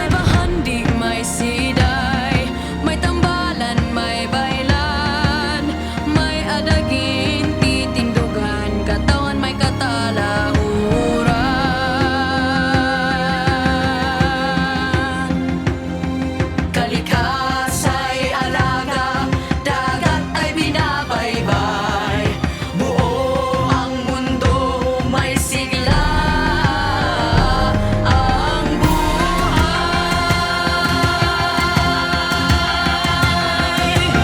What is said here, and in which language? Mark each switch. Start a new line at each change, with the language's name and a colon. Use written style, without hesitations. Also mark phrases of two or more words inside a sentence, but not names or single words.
Hiligaynon: May bahandig, may siday, may tambalan, may bailan, may adagin, titindugan, katawan may katalahuran.
Filipino: Kalikasa'y alaga, dagat ay binabaybay, buo ang mundo, may sigla ang buhay.